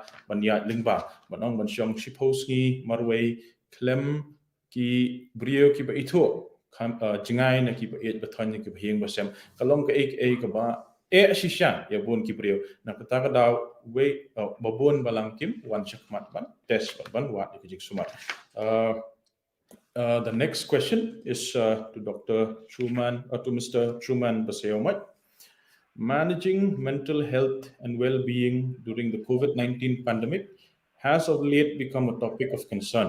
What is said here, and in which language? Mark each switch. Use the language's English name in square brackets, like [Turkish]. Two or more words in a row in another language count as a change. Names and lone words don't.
[Khasi] ban ya lingba banong ban syong shipos ngi marwei klem ki brio ki ba itu jingai na ki ba et bathon ki ba hieng ba sem kalong ke ba shisha ya bon kibriu na kata daw we babon balang kim wan chakmat ban test ban wa ikijik sumat [English] the next question is to Dr. Truman or to Mr. Truman Baseomat. Managing mental health and well-being during the COVID-19 pandemic has of late become a topic of concern.